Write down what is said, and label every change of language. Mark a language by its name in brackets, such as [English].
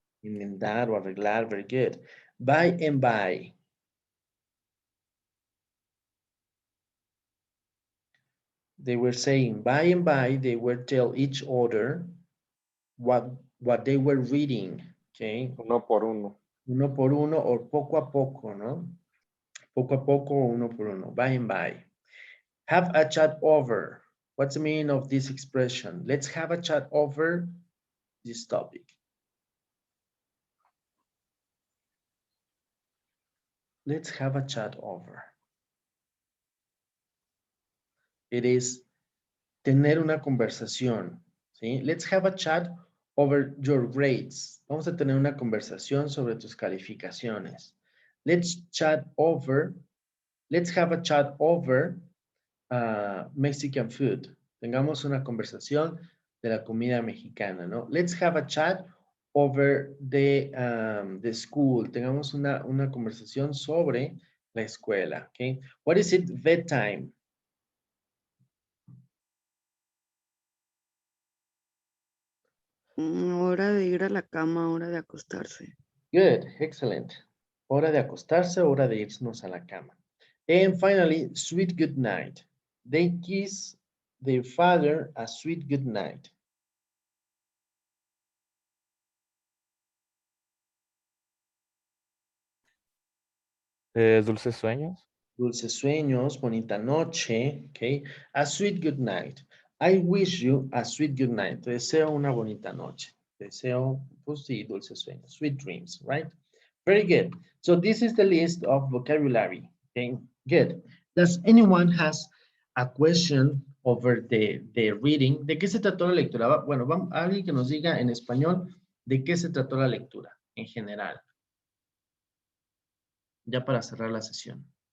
[Spanish] enmendar o arreglar, [English] very good. By and by, they were saying by and by, they were tell each other what they were reading, okay? [Spanish] Uno por uno. Uno por uno o poco a poco, ¿no? Poco a poco, uno por uno, [English] by and by. Have a chat over. What's the meaning of this expression? Let's have a chat over this topic. Let's have a chat over. [Spanish] It is tener una conversación, ¿sí? [English] Let's have a chat over your grades. [Spanish] Vamos a tener una conversación sobre tus calificaciones. [English] Let's have a chat over Mexican food. [Spanish] Tengamos una conversación de la comida mexicana, ¿no? [English] Let's have a chat over the school. [Spanish] Tengamos una conversación sobre la escuela, okay? [English] What is it? Bedtime. [Spanish] Hora de ir a la cama, hora de acostarse. [English] Good, excellent. [Spanish] Hora de acostarse, hora de irnos a la cama. [English] And finally, sweet good night. They kiss their father a sweet good night. [Spanish] Dulces sueños. Dulces sueños, bonita noche, okay? [English] A sweet good night. I wish you a sweet good night. [Spanish] Te deseo una bonita noche. Te deseo, pues sí, dulces sueños, [English] sweet dreams, right? Very good. So this is the list of vocabulary, okay? Good. Does anyone has a question over the reading? [Spanish] ¿De qué se trató la lectura? Bueno, vamos, alguien que nos diga en español de qué se trató la lectura en general. Ya para cerrar la sesión.